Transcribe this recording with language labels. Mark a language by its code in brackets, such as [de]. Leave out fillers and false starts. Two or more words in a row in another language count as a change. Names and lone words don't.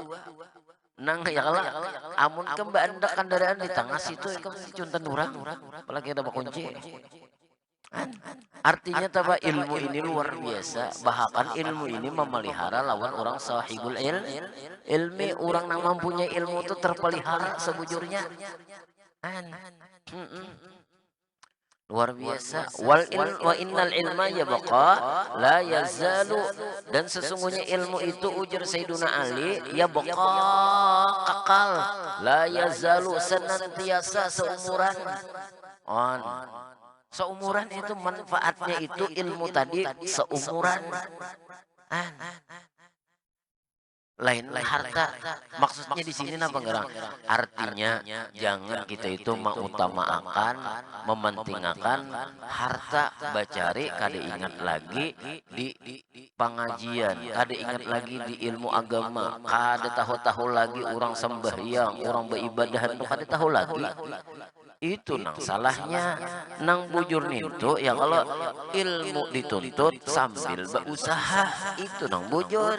[bjn] Nang ya kalau amun kembali kendaraan di tengah situ kan cuntan orang, apalagi ada kunci. [id] Artinya apa? Ilmu ini luar biasa. Bahkan ilmu ini memelihara lawan orang [ar] sahibul ilmi. [id] Orang yang mempunyai ilmu itu terpelihara sebujurnya. Luar biasa. [ar] Wa innal ilma yabqa la yazalu, [id] dan sesungguhnya ilmu itu ujar Sayyiduna Ali yabqa kekal, [ar] la yazalu [id] senantiasa seumuran. Seumuran itu manfaatnya itu ilmu tadi seumuran. Lain harta. Maksudnya di sini apa ngerang? Artinya jangan kita itu mengutamakan, [bjn] mementingkan harta, bacari kada ingat lagi di pengajian, kada ingat lagi di ilmu agama, kada tahu-tahu lagi orang sembahyang, orang beribadah itu kada tahu lagi. Itu nang salahnya nang bujur itu ya kalau ilmu dituntut sambil berusaha, itu nang bujur.